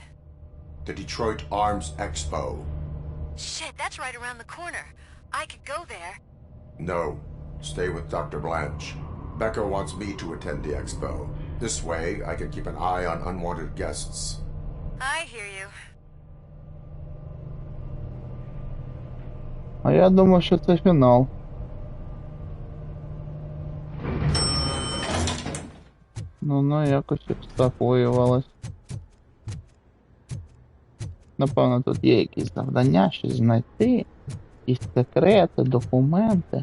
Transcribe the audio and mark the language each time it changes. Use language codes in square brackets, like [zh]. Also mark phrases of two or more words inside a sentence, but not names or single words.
[en] The Detroit Arms Expo. Shit, that's right around the corner. I could go there. No. Stay with Dr. Blanch. Bekker wants me to attend the expo. This way, I can keep an eye on unwanted guests. I hear you. [uk] А я думав, що це фінал. Ну, якось так виявилось. Напевно, тут є якісь завдання, щось знайти, якісь секрети, документи.